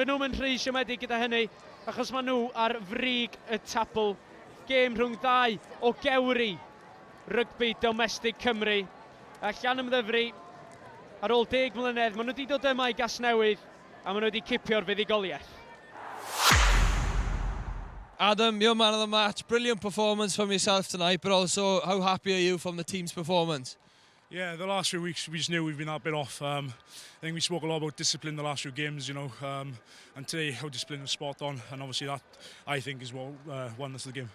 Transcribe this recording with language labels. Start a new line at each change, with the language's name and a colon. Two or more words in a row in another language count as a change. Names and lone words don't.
Welsh: Fy nhw'n mynd rhy siomedig gyda hynny, achos maen nhw ar frig y tabl. Gêm rhwng 2 o gewri rygbi domestig Cymru. A Llanymddyfri, ar ôl 10 mlynedd, maen nhw wedi dod yma i Casnewydd a maen nhw wedi cipio'r fuddigoliaeth.
English: Adam, you're man of the match. Brilliant performance from yourself tonight, but also how happy are you from the team's performance? Yeah, the last few weeks we just knew we've been that bit off. I think we spoke a lot about discipline the last few games, and today our discipline was spot on, and obviously that, I think, is what won us the game.